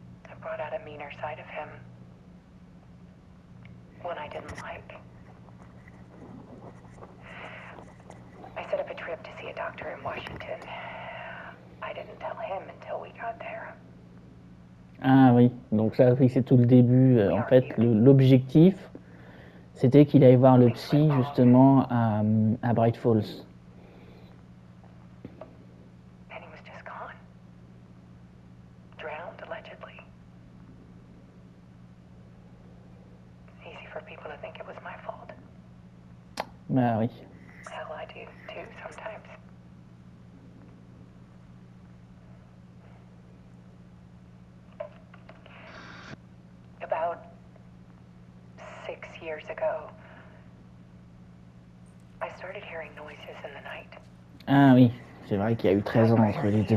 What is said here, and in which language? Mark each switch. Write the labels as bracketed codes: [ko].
[en] I brought out a meaner side of him. One I didn't like. I set up a trip to see a doctor in Washington. I didn't tell him until we got there. [fr] Ah oui, donc ça, oui, c'est tout le début. En fait, l'objectif, c'était qu'il aille voir le psy, justement, à Bright Falls. [en] And he was just gone. Drowned, allegedly. It's easy for people to think it was my fault. [fr] Bah oui. [en] Hell, I do too, sometimes. About 6 years ago, I started hearing noises in the night. [fr] Ah oui, c'est vrai qu'il y a eu 13 ans entre les deux.